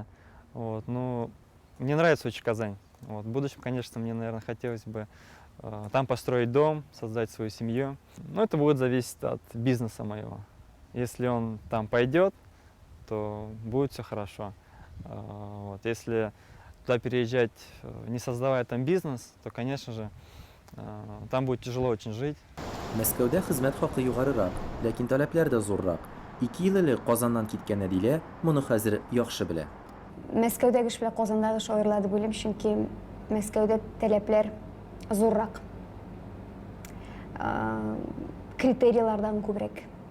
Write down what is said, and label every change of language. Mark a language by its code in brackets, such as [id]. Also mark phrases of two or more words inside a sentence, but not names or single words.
[ru] Вот, но мне нравится очень Казань. Вот, в будущем, конечно, мне, наверное, хотелось бы там построить дом, создать свою семью. Но это будет зависеть от бизнеса моего. Если он там пойдет, то будет все хорошо. Вот, если туда переезжать, не создавая там бизнес, то, конечно же, там будет tяжело очень жить. [tt] Мәскәүдә хезмәт хакы югарырак, ләкин таләпләр дә зуррак. 2 ел элек Казаннан киткән Әдилә моны хәзер яхшы белә. Мәскәүдәге эш белән Казандагы эш аерыла дип уйлыйм, чөнки Мәскәүдә таләпләр зуррак. Критерийлардан күбрәк.